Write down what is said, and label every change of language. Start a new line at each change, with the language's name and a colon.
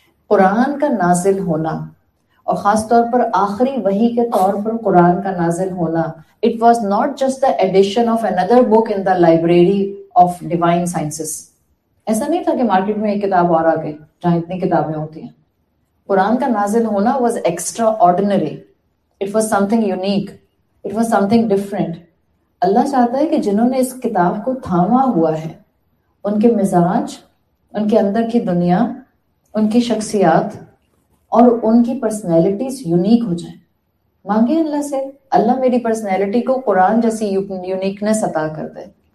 Urdu: قرآن کا نازل ہونا، اور خاص طور پر آخری وحی کے طور پر قرآن کا نازل ہونا،
English: it was not just the addition of another book in the library of divine sciences.
Urdu: ایسا نہیں تھا کہ مارکیٹ میں ایک کتاب اور آ گئی جہاں اتنی کتابیں ہوتی ہیں. قرآن کا نازل ہونا
English: was extraordinary. It was something unique. It was something different.
Urdu: اللہ چاہتا ہے کہ جنہوں نے اس کتاب کو تھاما ہوا ہے ان کے مزاج، ان کے اندر کی دنیا، ان کی شخصیات اور ان کی پرسنالٹیز یونیک ہو جائیں. مانگے اللہ سے، اللہ میری پرسنالٹی کو قرآن جیسی یونیکنس عطا کر دے.